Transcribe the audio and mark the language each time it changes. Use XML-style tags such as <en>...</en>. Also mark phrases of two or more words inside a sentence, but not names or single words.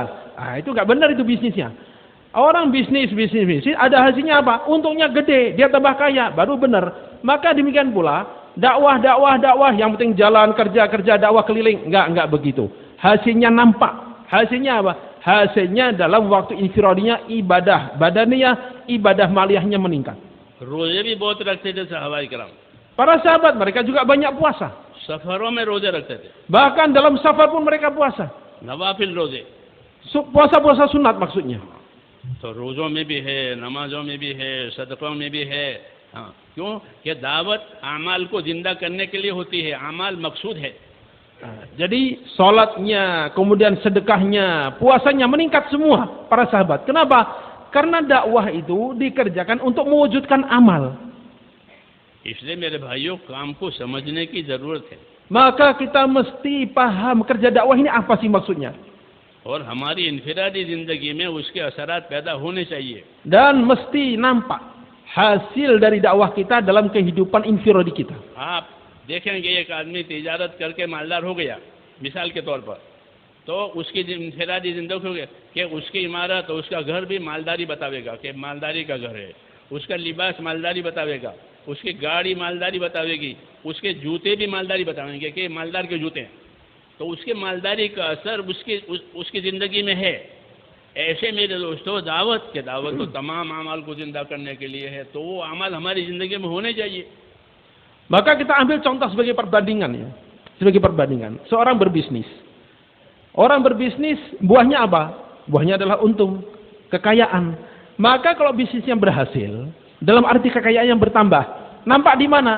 <id>Itu nggak benar, itu bisnisnya. Orang bisnis ada hasilnya apa? Untungnya gede, dia tambah kaya, baru benar. Maka demikian pula dakwah, yang penting jalan, kerja, dakwah keliling, nggak begitu. Hasilnya nampak. Hasilnya apa? Hasilnya dalam waktu infiradinya ibadah badaniyah, ibadah maliyahnya meningkat.</id> <hi>रोजे भी बहुत रखते थे सहाबाए किराम.</hi> <id>Para sahabat mereka juga banyak puasa.</id> <hi>सफरों में रोजे रखते थे.</hi> <id>Bahkan dalam safar pun mereka puasa.</id> <hi>नवाफिल रोजे.</hi> <id>Puasa sunat maksudnya.</id> <hi>तो रोजों में भी है, नमाजों में भी है, सदकों में भी है. हाँ, क्यों? कि दावत अमाल को जिंदा करने के लिए होती है. अमाल मकसूद है.</hi> <id>Jadi sholatnya, kemudian sedekahnya, puasanya meningkat semua para sahabat. Kenapa? Karena dakwah itu dikerjakan untuk mewujudkan amal.</id> <hi>इसलिए मेरे भाइयों, काम को समझने की जरूरत है.</hi> <id>Maka kita mesti paham kerja dakwah ini apa sih maksudnya.</id> <hi>और हमारी इनफिरादी जिंदगी में उसके असरात पैदा होने चाहिए.</hi> <id>Dan mesti nampak hasil dari dakwah kita dalam kehidupan infiradi kita.</id> <hi>आप देखेंगे एक आदमी तिजारत करके मालदार हो गया, मिसाल के तौर पर, तो उसकी इनफिरादी जिंदगी कि उसकी इमारत और उसका घर भी मालदारी बतावेगा कि मालदारी का घर है. उसका लिबास मालदारी बतावेगा, उसकी गाड़ी मालदारी बतावेगी, उसके जूते भी मालदारी बताएंगे कि मालदार के जूते हैं. तो उसके मालदारी का असर उसकी ज़िंदगी में है. ऐसे मेरे दोस्तों, दावत तो तमाम अमाल को ज़िंदा करने के लिए है. तो वो अमाल हमारी ज़िंदगी में होने चाहिए.</hi> <id>Maka kita ambil contoh sebagai perbandingan ya. Sebagai perbandingan. Seorang berbisnis. Orang berbisnis buahnya apa? Buahnya adalah untung, kekayaan. Maka kalau bisnisnya berhasil, dalam arti kekayaan yang bertambah, nampak di mana?</id>